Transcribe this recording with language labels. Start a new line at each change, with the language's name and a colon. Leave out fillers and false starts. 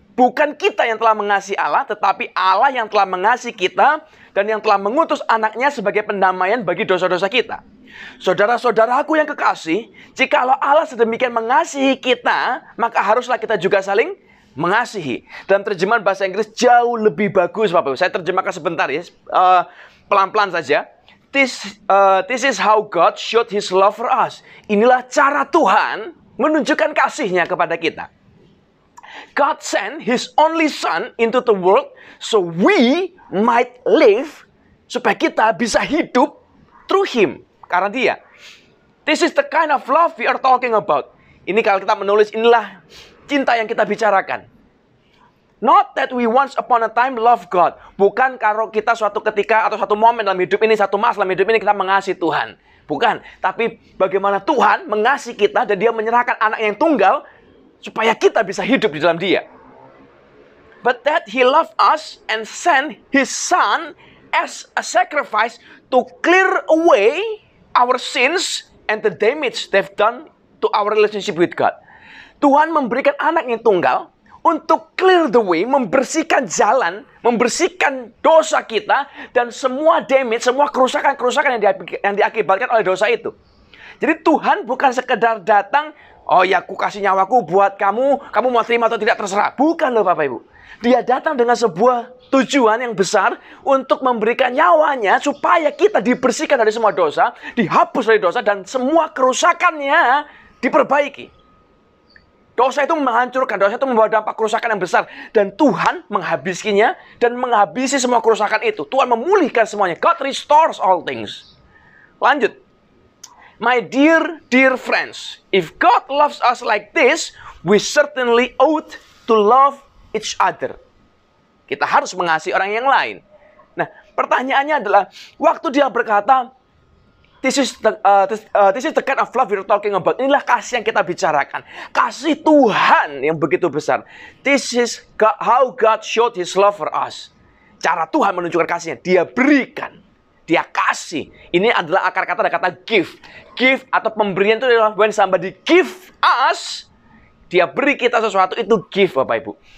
Indonesian: Bukan kita yang telah mengasihi Allah, tetapi Allah yang telah mengasihi kita dan yang telah mengutus anaknya sebagai pendamaian bagi dosa-dosa kita. Saudara-saudaraku yang kekasih, jikalau Allah sedemikian mengasihi kita, maka haruslah kita juga saling mengasihi. Dalam terjemahan bahasa Inggris jauh lebih bagus, Bapak Ibu. Saya terjemahkan sebentar ya, pelan-pelan saja.
English: This is how God showed His love for us.
Indonesian: Inilah cara Tuhan menunjukkan kasihnya kepada kita.
English: God sent His only Son into the world so we might live,
Indonesian: supaya kita bisa hidup
English: through Him,
Indonesian: karena Dia.
English: This is the kind of love we are talking about.
Indonesian: Ini kalau kita menulis, inilah cinta yang kita bicarakan.
English: Not that we once upon a time love God.
Indonesian: Bukan kalau kita suatu ketika atau satu momen dalam hidup ini, satu masa dalam hidup ini kita mengasihi Tuhan. Bukan. Tapi bagaimana Tuhan mengasihi kita dan Dia menyerahkan anak yang tunggal supaya kita bisa hidup di dalam Dia.
English: But that He loved us and sent His Son as a sacrifice to clear away our sins and the damage they've done to our relationship with God.
Indonesian: Tuhan memberikan anak yang tunggal untuk
English: clear the way,
Indonesian: membersihkan jalan, membersihkan dosa kita dan semua damage, semua kerusakan-kerusakan yang diakibatkan oleh dosa itu. Jadi Tuhan bukan sekedar datang, oh ya, aku kasih nyawaku buat kamu, kamu mau terima atau tidak terserah. Bukan loh Bapak Ibu. Dia datang dengan sebuah tujuan yang besar untuk memberikan nyawanya supaya kita dibersihkan dari semua dosa, dihapus dari dosa, dan semua kerusakannya diperbaiki. Dosa itu menghancurkan, dosa itu membawa dampak kerusakan yang besar. Dan Tuhan menghabisinya dan menghabisi semua kerusakan itu. Tuhan memulihkan semuanya.
English: God restores all things.
Indonesian: Lanjut.
English: My dear friends, if God loves us like this, we certainly ought to love each other.
Indonesian: Kita harus mengasihi orang yang lain. Nah, pertanyaannya adalah, waktu Dia berkata,
English: this is the kind of love we're talking about.
Indonesian: Inilah kasih yang kita bicarakan. Kasih Tuhan yang begitu besar.
English: This is how God showed His love for us.
Indonesian: Cara Tuhan menunjukkan kasihnya. Dia berikan. Dia kasih. Ini adalah akar kata dari kata give. Give atau pemberian itu adalah
English: when somebody give us,
Indonesian: Dia beri kita sesuatu, itu give, Bapak Ibu.